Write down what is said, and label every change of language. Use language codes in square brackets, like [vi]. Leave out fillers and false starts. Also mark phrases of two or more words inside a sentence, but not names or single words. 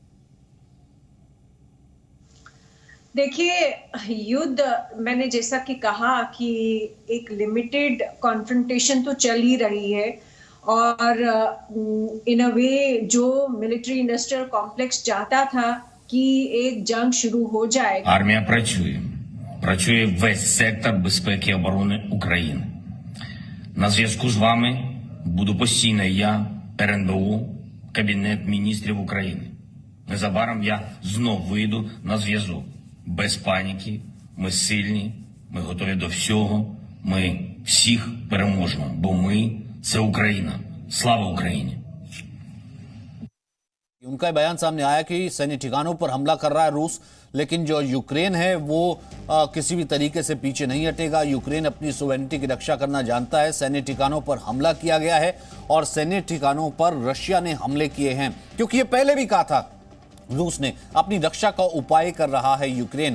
[hi] देखिए, युद्ध मैंने जैसा कि कहा कि एक [en] limited confrontation [hi] तो चल ही रही है और [en] in a way [hi] जो [en] military industrial complex [hi] चाहता था कि एक जंग शुरू हो जाए। [uk] Армія працює весь сектор безпеки і оборони України. На зв'язку з вами буду постійно я, РНБО, Кабінет міністрів України. Незабаром я знов вийду на зв'язок. Без паніки, ми сильні, ми готові до всього, ми всіх переможемо, бо ми – це Україна. Слава Україні! [hi] उनका बयान सामने आया कि सैन्य ठिकानों पर हमला कर रहा है रूस, लेकिन जो यूक्रेन है वो किसी भी तरीके से पीछे नहीं हटेगा। यूक्रेन अपनी सोवेरेनिटी की रक्षा करना जानता है। सैन्य ठिकानों पर हमला किया गया है और सैन्य ठिकानों पर रशिया ने हमले किए हैं, क्योंकि ये पहले भी कहा था रूस ने अपनी रक्षा का उपाय कर रहा है यूक्रेन।